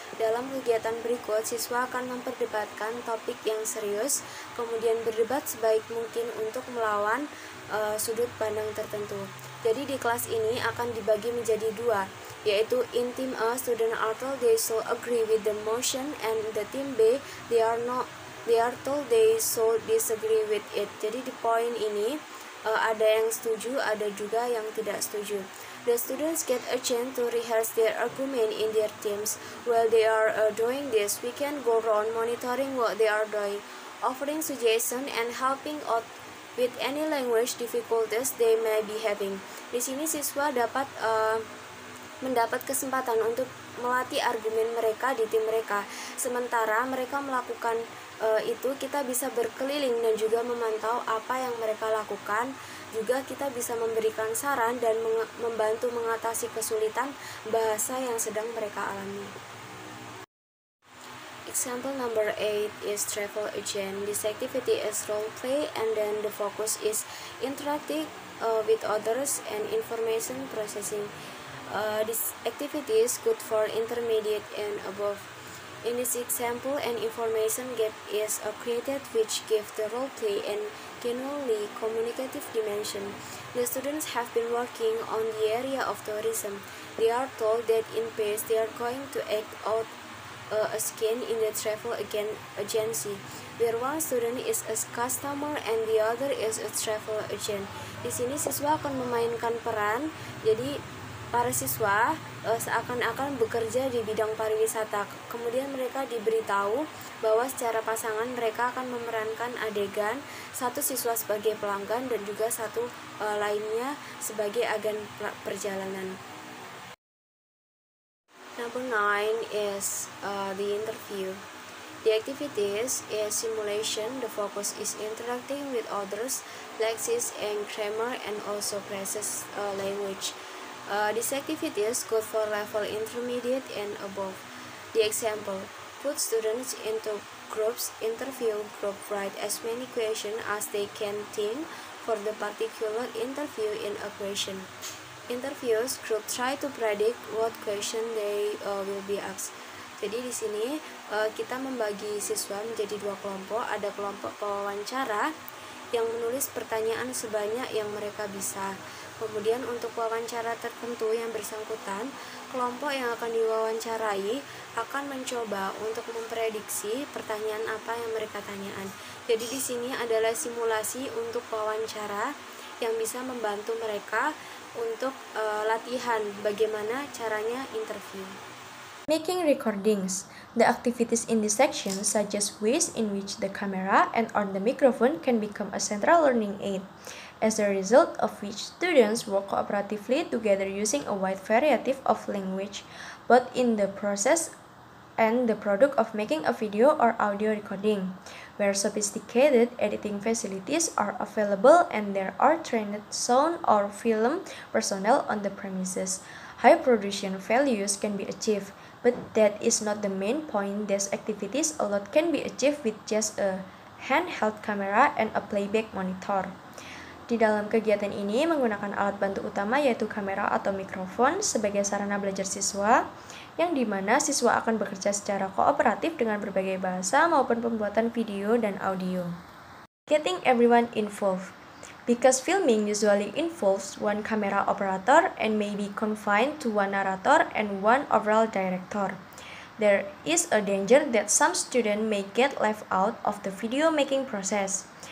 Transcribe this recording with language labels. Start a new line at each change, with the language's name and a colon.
Indonesian: Dalam kegiatan berikut, siswa akan memperdebatkan topik yang serius, kemudian berdebat sebaik mungkin untuk melawan sudut pandang tertentu. Jadi di kelas ini akan dibagi menjadi dua, yaitu
English: in team A, student are told they should agree with the motion, and the team B, they are told they should disagree with it.
Indonesian: Jadi di poin ini ada yang setuju, ada juga yang tidak setuju.
English: The students get a chance to rehearse their argument in their teams. While they are doing this, we can go around monitoring what they are doing, offering suggestions and helping out with any language difficulties they may be having.
Indonesian: Di sini siswa dapat mendapat kesempatan untuk melatih argumen mereka di tim mereka. Sementara mereka melakukan itu, kita bisa berkeliling dan juga memantau apa yang mereka lakukan Juga kita bisa memberikan saran dan membantu mengatasi kesulitan bahasa yang sedang mereka alami.
English: Example number 8 is travel agent. This activity is role play, and then the focus is interacting with others and information processing. This activity is good for intermediate and above. In this example, an information gap is created which gives the role play and genuinely communicative dimension. The students have been working on the area of tourism. They are told that in Paris they are going to act out a skin in the travel agency, where one student is a customer and the other is a travel agent.
Indonesian: Di sini siswa akan memainkan peran, jadi para siswa seakan-akan bekerja di bidang pariwisata. Kemudian mereka diberitahu bahwa secara pasangan mereka akan memerankan adegan, satu siswa sebagai pelanggan dan juga satu lainnya sebagai agen perjalanan.
English: Number 9 is the interview. The activities is simulation. The focus is interacting with others, lexics and grammar, and also process language. This activity is good for level intermediate and above. The example: put students into groups, interview group, write as many questions as they can think for the particular interview in a question. Interviews group try to predict what question they will be asked.
Indonesian: Jadi di sini kita membagi siswa menjadi dua kelompok. Ada kelompok pewawancara yang menulis pertanyaan sebanyak yang mereka bisa. Kemudian untuk wawancara tertentu yang bersangkutan, kelompok yang akan diwawancarai akan mencoba untuk memprediksi pertanyaan apa yang mereka tanyakan. Jadi di sini adalah simulasi untuk wawancara yang bisa membantu mereka untuk latihan bagaimana caranya interview.
English: Making recordings. The activities in this section such as ways in which the camera and or the microphone can become a central learning aid, as a result of which students work cooperatively together using a wide variety of language, both in the process and the product of making a video or audio recording, where sophisticated editing facilities are available and there are trained sound or film personnel on the premises. High production values can be achieved, but that is not the main point. These activities a lot can be achieved with just a handheld camera and a playback monitor.
Indonesian: Di dalam kegiatan ini menggunakan alat bantu utama yaitu kamera atau mikrofon sebagai sarana belajar siswa, yang dimana siswa akan bekerja secara kooperatif dengan berbagai bahasa maupun pembuatan video dan audio.
English: Getting everyone involved. Because filming usually involves one camera operator and may be confined to one narrator and one overall director, there is a danger that some students may get left out of the video making process.